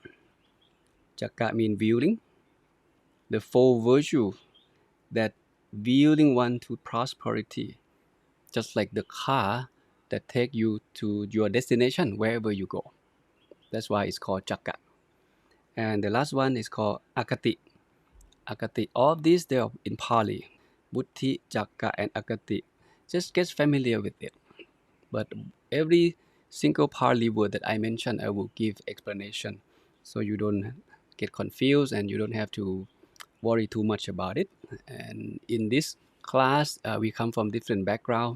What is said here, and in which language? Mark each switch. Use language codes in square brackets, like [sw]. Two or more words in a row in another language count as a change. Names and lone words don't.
[en] Cakka means wheeling, the 4 virtue that wheeling one to prosperity, just like the car that take you to your destination wherever you go. That's why it's called cakka. And the last one is called agati. Agati. All of these, they are in Pali. Vuddhi, cakka, and agati. Just get familiar with it. But every single Pali word that I mentioned, I will give explanation, so you don't get confused and you don't have to worry too much about it. And in this class, we come from different backgrounds.